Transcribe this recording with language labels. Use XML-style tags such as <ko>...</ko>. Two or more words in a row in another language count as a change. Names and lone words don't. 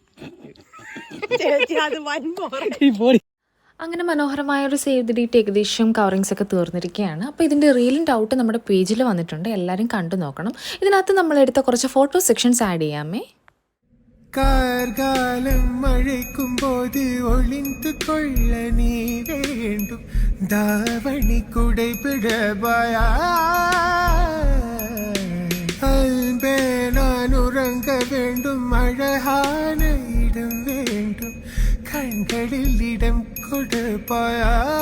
<ml>അങ്ങനെ മനോഹരമായ ഒരു</ml> <en>save the date</en> <ml>ഏകദേശം കവറിങ്സ് ഒക്കെ തീർന്നിരിക്കുകയാണ്. അപ്പോൾ ഇതിൻ്റെ റീലിൻ്റെ ഔട്ട് നമ്മുടെ പേജിൽ വന്നിട്ടുണ്ട്, എല്ലാവരും കണ്ടു നോക്കണം. ഇതിനകത്ത് നമ്മളെടുത്ത കുറച്ച്</ml> <en>photo sessions add</en> <ml>ചെയ്യാമേ.</ml> <ta>கார்காலம் மழைக்கும்போது ஒளிந்து கொள்ள நீ வேண்டும், தாவணி குடைபிடபாயா அன்பே, நான் உறங்க வேண்டும், அழகான இடம் வேண்டும், கண்களில் இடம் கொடுப்பாயா?</ta>